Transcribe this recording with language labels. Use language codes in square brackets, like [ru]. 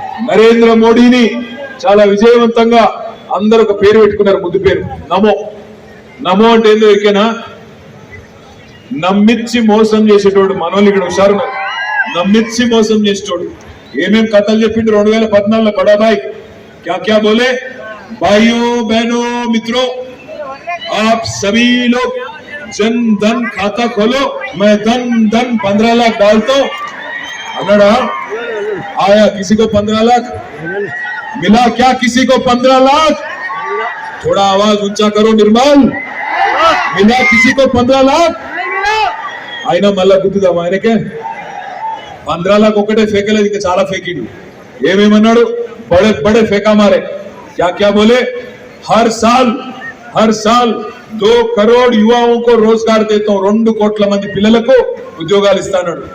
[te] నరేంద్ర మోడీని చాలా విజయవంతంగా అందరూ ఒక పేరు పెట్టుకున్నారు, ముద్దు పేరు నమో అంటే ఏందో ఎరికేనా? నమ్మిచ్చి మోసం చేసేటోడు. మనోళ్ళు ఇక్కడ హుషారున్నారు, నమ్మిచ్చి మోసం చేసేటోడు. ఏమేం కథలు చెప్పిండు 2014లో బడాబాయ్ [hi] क्या बोले? भाइयों बहनों मित्रों, आप सभी लोग जन धन खाता खोलो, मैं धन 15 लाख डालता हूं. अनड़ा आया किसी को 15 लाख मिला क्या? किसी को 15 लाख? थोड़ा आवाज ऊंचा करो निर्मल. मिला किसी को 15 लाख? [te] అయినా మళ్ళా గుర్తుదాం ఆయనకే 15 लाख ఒకటే ఫేకలేదు, ఇంకా చాలా ఫేకిండు. ఏమేమన్నాడు? [hi] बड़े फेंका मारे. क्या बोले? हर साल 2 करोड़ युवाओं को रोजगार देता हूं, [te] 2 కోట్ల మంది పిల్లలకు ఉద్యోగాలు ఇస్తాడు.